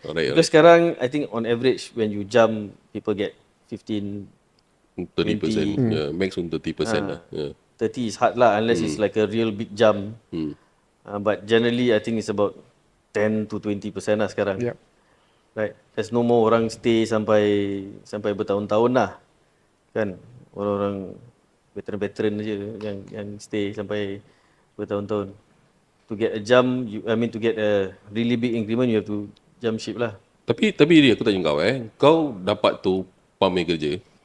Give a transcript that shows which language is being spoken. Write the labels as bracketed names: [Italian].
[English] Alright. Because sekarang, I think on average, when you jump, people get 15, 30%. Yeah, max on 30% lah. Yeah. 30 is hard lah, unless it's like a real big jump. But generally, I think it's about 10 to 20% lah sekarang. Yep. Right. There's no more [Malay] orang stay sampai bertahun-tahun lah. Kan? Orang-orang veteran-veteran je yang stay sampai bertahun-tahun. [English] To get a jump, to get a really big increment, you have to jump ship lah. [Malay] Tapi dia aku tanya kau kau dapat tu pam kerja.